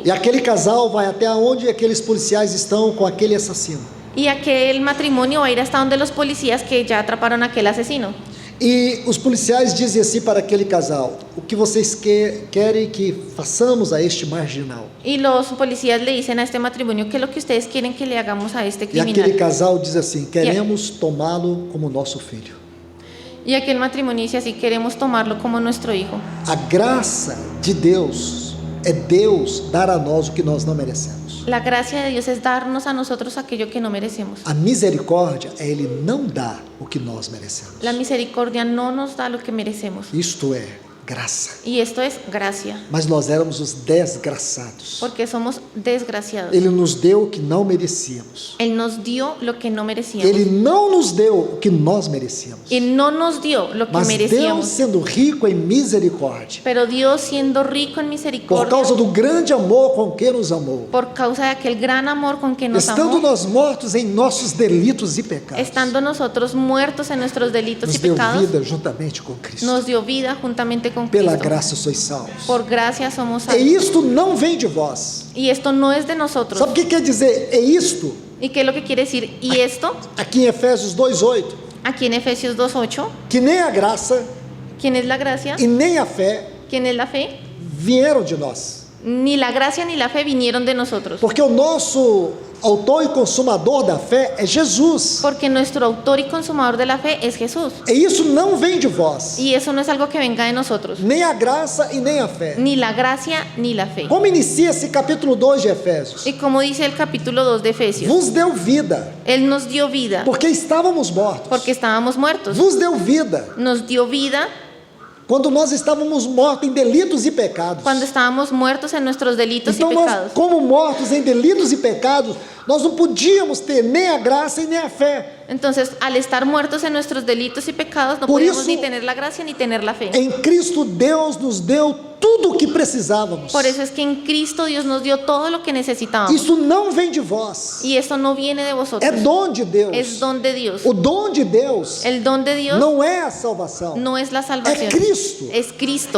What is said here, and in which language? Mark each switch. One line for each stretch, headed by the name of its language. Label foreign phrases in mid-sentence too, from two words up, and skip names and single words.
Portuguese: E aquele casal vai até onde aqueles policiais estão com aquele assassino.
Spanish: Y aquel matrimonio va a ir hasta donde los policías que ya atraparon a aquel asesino.
Portuguese: E os policiais dizem assim para aquele casal: o que vocês querem que façamos a este marginal?
Spanish: Y los policías le dicen a este matrimonio, ¿qué es lo que ustedes quieren que le hagamos a este
Portuguese: E aquele
Spanish: criminal?
Portuguese: casal diz assim: queremos tomá-lo como nosso filho.
Spanish: Y aquel matrimonio dice así, queremos tomarlo como nuestro hijo.
Portuguese: A graça de Deus é Deus dar a nós o que nós não merecemos.
Spanish: La gracia de Dios es darnos a nosotros aquello que no merecemos.
Portuguese: A misericórdia é Ele não dar o que nós merecemos.
Spanish: La misericordia no nos da lo que merecemos.
Portuguese: Isto é graça.
Spanish: Y esto es gracia,
Portuguese: Mas nós éramos os desgraçados.
Spanish: porque somos desgraciados.
Portuguese: Ele nos deu o que não merecíamos.
Spanish: Él nos dio lo que no merecíamos.
Portuguese: Ele não nos deu o que nós merecíamos.
Spanish: Y no nos dio lo que
Portuguese: Mas Deus,
Spanish: merecíamos.
Portuguese: sendo rico em misericórdia,
Spanish: Pero Dios, siendo rico en
Portuguese: por
Spanish: misericordia,
Portuguese: causa do grande amor com que nos amou,
Spanish: por causa de aquel gran amor con que nos
Portuguese: estando
Spanish: amó,
Portuguese: nós mortos em nossos delitos e pecados,
Spanish: estando nosotros muertos en nuestros delitos
Portuguese: nos
Spanish: y
Portuguese: deu
Spanish: pecados,
Portuguese: vida juntamente com Cristo.
Spanish: nos dio vida juntamente con
Portuguese: Pela
Spanish: Cristo.
Portuguese: graça sois salvos.
Spanish: Por gracia somos
Portuguese: E
Spanish: salvos.
Portuguese: isto não vem de vós.
Spanish: Y esto no es de nosotros.
Portuguese: Sabe o que quer dizer? É isto.
Spanish: ¿Y qué es lo que quiere decir? Y esto,
Portuguese: Aqui em Efésios 2:8,
Spanish: aquí en Efesios 2:8,
Portuguese: que nem a graça
Spanish: ¿quién es la gracia?
Portuguese: e nem a fé
Spanish: ¿Quién es la fe?
Portuguese: vieram de nós.
Spanish: Ni la gracia ni la fe vinieron de nosotros.
Portuguese: Porque o nosso autor e consumador da fé é Jesus.
Spanish: Porque nuestro autor y consumador de la fe es Jesús.
Portuguese: E isso não vem de vós.
Spanish: Y eso no es algo que venga de nosotros.
Portuguese: Nem a graça e nem a fé.
Spanish: Ni la gracia ni la fe.
Portuguese: Como inicia esse capítulo 2 de Efésios?
Spanish: Y como dice el capítulo 2 de Efesios,
Portuguese: Vos deu vida,
Spanish: Él nos dio vida
Portuguese: porque estávamos mortos.
Spanish: porque estábamos muertos.
Portuguese: Vos deu vida,
Spanish: Nos dio vida
Portuguese: quando nós estávamos mortos em delitos e pecados.
Spanish: cuando estábamos muertos en nuestros delitos
Portuguese: Então
Spanish: y
Portuguese: nós,
Spanish: pecados.
Portuguese: como mortos em delitos e pecados, nós não podíamos ter nem a graça e nem a fé.
Spanish: Entonces, al estar muertos en nuestros delitos y pecados, no Por podíamos eso- ni tener la gracia ni tener la fe.
Portuguese: Em Cristo, Deus nos deu tudo o que precisávamos.
Spanish: Por eso es que en Cristo Dios nos dio todo lo que necesitábamos.
Portuguese: Isso não vem de vós,
Spanish: Y esto no viene de
Portuguese: é
Spanish: vosotros,
Portuguese: dom de Deus.
Spanish: es don de Dios.
Portuguese: O dom de Deus
Spanish: El don de Dios
Portuguese: não é a salvação,
Spanish: no es la salvación,
Portuguese: é Cristo.
Spanish: es Cristo.